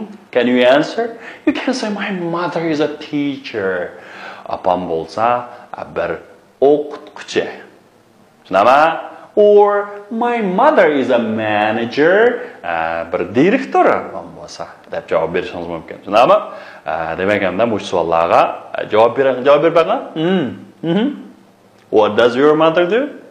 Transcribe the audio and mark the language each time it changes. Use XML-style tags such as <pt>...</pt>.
<en>Can you answer? You can say, my mother is a teacher.</en> <uz>Apam bolsa bir o'qituvchi. Shunami?</uz> <en>Or my mother is a manager.</en> <uz>Bir direktor bo'lsa deb javob berishingiz mumkin. Shunami? Demak, hamda bu savollarga javob beringlar.</uz> <en>What does your mother do?</en>